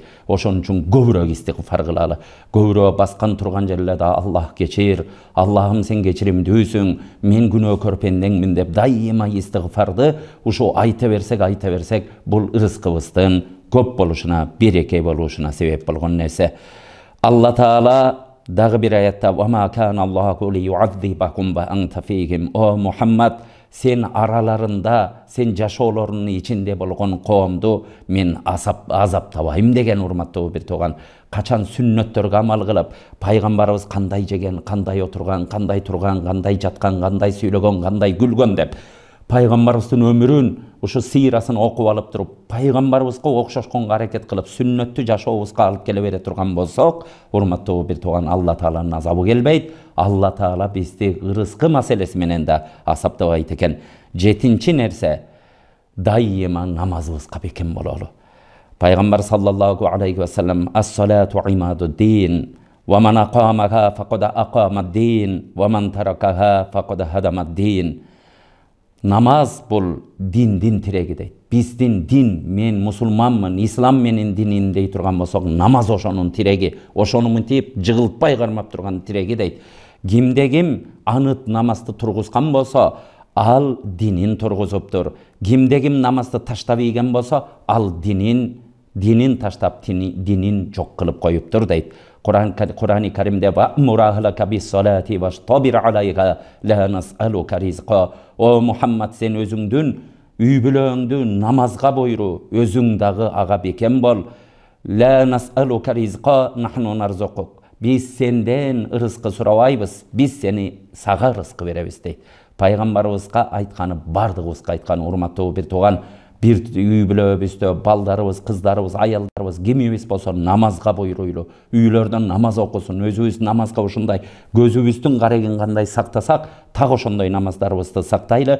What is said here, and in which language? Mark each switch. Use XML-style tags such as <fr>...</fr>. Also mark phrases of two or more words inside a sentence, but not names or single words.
<ky>Ошон үчүн көбүрөөк истигфар кылалы. Көбүрөөк баскан турган жерлерде Аллах кечир, Аллахым сен кечиримдүүсүң, мен күнөө көрпендеңмин деп дайыма истигфарды ушу айта берсек, бул ырыскыбыздын көп болушуна, береке болушуна себеп болгон нерсе. Алла Таала дагы бир аятта:</ky> <ar>"وما كان الله ليعذبكم وأنت فيهم."</ar> <ky>О Мухаммад, сен араларында, сен жашоолорунун ичинде болгон коомду мен азаптабайм деген. Урматтуу бир тууган, качан сүннөттөргө амал кылып, пайгамбарыбыз кандай жеген, кандай отурган, кандай турган, кандай жаткан, кандай сүйлөгөн, кандай күлгөн деп пайгамбарыбыздын өмүрүн, ушу сыйрасын окуп алып туруп, пайгамбарыбызга окшошконго аракет кылып, сүннөттү жашообузга алып келе бере турган болсок, урматтуу бир тууган, Алла Тааланын азабы келбейт. Алла Таала бизди ырыскы маселеси менен да азаптабайт экен. Жетинчи нерсе, дайыма намазыбызга бекем бололу. Пайгамбар</ky> <ar>صلى الله عليه وسلم: "الصلاة عماد الدين، ومن أقامها فقد أقام الدين، ومن تركها فقد هدم الدين."</ar> <ky>Намаз бул диндин тиреги дейт. Биздин дин, мен мусулманмын, ислам менин динин дей турган болсок, намаз ошонун тиреги, ошону мынтип жыгылтпай кармап турган тиреги дейт. Кимде ким аныт намазды тургузган болсо, ал динин тургузуптур. Кимде ким намазды таштап ийген болсо, ал динин таштап динин жок кылып коюптур дейт. Кур'ан-ы Каримде:</ky> <ar>"وأمر أهلك بالصلاة واصطبر عليها لا نسألك رزقا."</ar> <ky>О Мухаммад, сен өзүңдүн үй бүлөңдү намазга буйру, өзүң дагы ага бекем бол.</ky> <ar>لا نسألك رزقا نحن نرزقك.</ar> <ky>Биз сенден ырыскы сурабайбыз, биз сени сага ырыскы беребиз дейт. Пайгамбарыбызга айтканы, бардыгыбызга айткан. Урматтуу бир тууган, бир үй бүлөбүздө балдарыбыз, кыздарыбыз, аялдарыбыз кимибиз болсо намазга буйруйлу, үйлөрдөн намаз окусун, өзүбүз намазга ушундай көзүбүздүн карегин кандай сактасак, так ошондой намаздарыбызды сактайлы.</ky>